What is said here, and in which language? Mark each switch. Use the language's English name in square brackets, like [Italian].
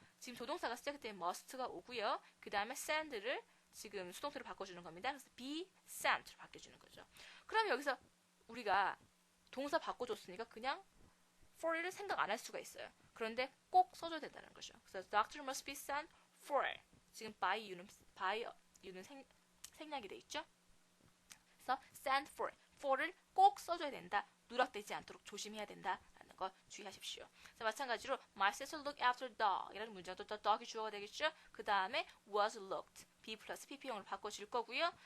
[Korean] 지금 조동사가 시작할 때 must가 오고요. 그 다음에 send를 지금 수동태로 바꿔주는 겁니다. 그래서 be sent로 바꿔주는 거죠. 그럼 여기서 우리가 동사 바꿔줬으니까 그냥 for를 생각 안 할 수가 있어요. 그런데 꼭 써줘야 된다는 거죠. 그래서 [English] doctor must be sent for. [Korean] 지금 by you는 생략이 돼 있죠. 그래서 send for를 꼭 써줘야 된다. 누락되지 않도록 조심해야 된다라는 거 주의하십시오. 자, 마찬가지로 [English] my sister looked after dog [Korean] 이라는 문장도 dog이 주어가 되겠죠. 그 다음에 was looked be 플러스 pp형으로 바꿔줄 거고요.